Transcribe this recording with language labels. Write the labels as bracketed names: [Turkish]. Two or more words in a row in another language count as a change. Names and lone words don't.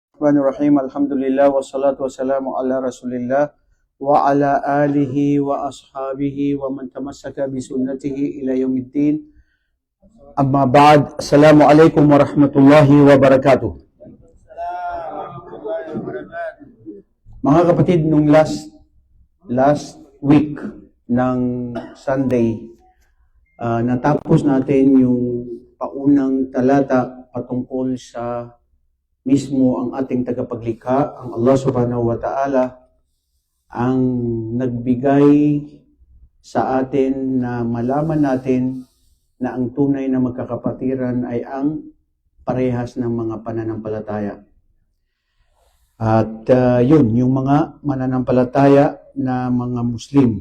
[Arabic] بسم الله الرحمن الرحيم. الحمد لله والصلاة والسلام على رسول الله وعلى آله وأصحابه ومن تمسك بسنته إلى يوم الدين. أما بعد. السلام عليكم ورحمة الله وبركاته. [Filipino] Mga kapatid, nung [English] last week [Filipino] ng Sunday, natapos natin yung paunang talata patungkol sa mismo ang ating tagapaglikha, ang Allah [Arabic] سبحانه وتعالى, [Filipino] ang nagbigay sa atin na malaman natin na ang tunay na magkakapatiran ay ang parehas ng mga pananampalataya. At yun, yung mga mananampalataya na mga Muslim.